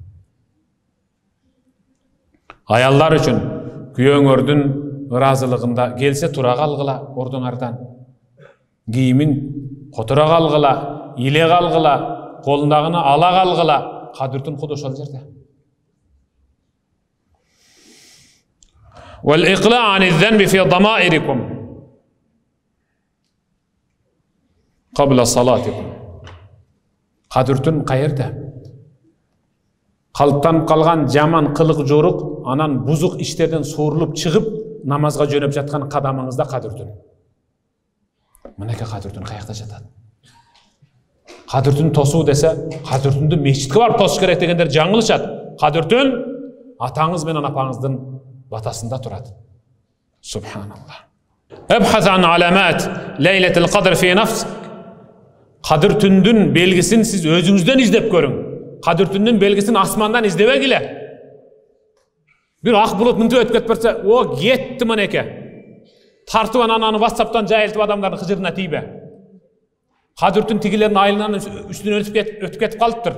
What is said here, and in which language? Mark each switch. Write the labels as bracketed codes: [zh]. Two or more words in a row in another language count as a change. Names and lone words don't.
[ky] Аялдар үчүн күйөөңөрдүн ыраазылыгында келсе тура калгыла ордуңардан. Кийимин которо калгыла, иле калгыла, колундагыны ала калгыла, кадыртын куд ошол жерде. [ar] والإقلاع عن الذنب في ضمائركم قبل صلاتكم. [ky] Кадыртын каерде? Калыптанып калган жаман кылык жорук, анан бузук иштерден суурулуп чыгып, намазга жөнөп жаткан кадамыңызда кадыртын. Мынакей кадыртын каякта жатат? Кадыртын тосуу десе, кадыртынды мечитке барып тосуш керек дегендер жаңылышат. Кадыртын атаңыз менен апаңыздын батасында турат. Субханаллах. [ar] ابحث عن علامة ليلة القدر في نفسك. [ky] Кадыртындын белгисин сиз өзүңүздөн издеп көрүң. Кадыртындын белгисин асмандан издебегиле. Бир ак булут мынтип өтүп кетип барса, о кетти мынеке. Тартып ананы WhatsApp'tan жайылтып адамдардын кыжырына тийбе. Кадыртын тигилердин айылынан үстүнөн өтүп кетип калыптыр.